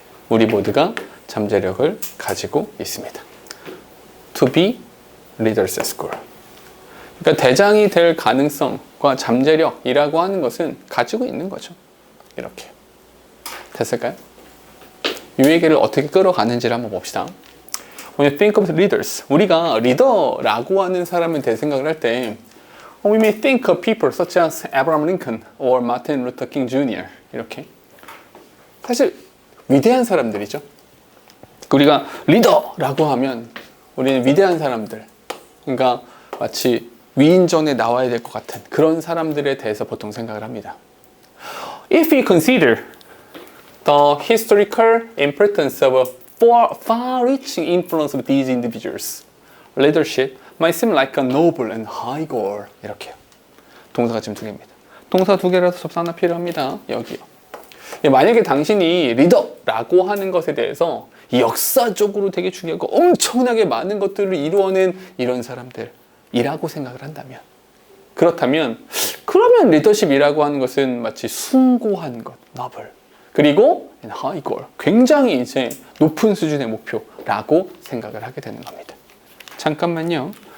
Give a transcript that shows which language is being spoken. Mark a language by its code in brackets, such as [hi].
[ko] 우리 모두가 잠재력을 가지고 있습니다. [en] To be leaders at school. [ko] 그러니까 대장이 될 가능성과 잠재력이라고 하는 것은 가지고 있는 거죠. 이렇게. 됐을까요? 이 얘기를 어떻게 끌어가는지를 한번 봅시다. [en] When you think of leaders, [ko] 우리가 리더라고 하는 사람에 대해 생각을 할 때 [en] we may think of people such as Abraham Lincoln or Martin Luther King Jr. [ko] 이렇게. 사실 위대한 사람들이죠. 우리가 리더라고 하면 우리는 위대한 사람들, 그러니까 마치 위인전에 나와야 될 것 같은 그런 사람들에 대해서 보통 생각을 합니다. [en] If we consider the historical importance of a far-reaching influence of these individuals, leadership might seem like a noble and high goal. [ko] 이렇게요. 동사가 지금 두 개입니다. 동사 두 개라서 접수 하나 필요합니다. 여기요. 만약에 당신이 리더라고 하는 것에 대해서 역사적으로 되게 중요하고 엄청나게 많은 것들을 이루어낸 이런 사람들이라고 생각을 한다면, 그렇다면 그러면 리더십이라고 하는 것은 마치 숭고한 것, noble, 그리고 [en] high goal, [ko] 굉장히 이제 높은 수준의 목표라고 생각을 하게 되는 겁니다. 잠깐만요.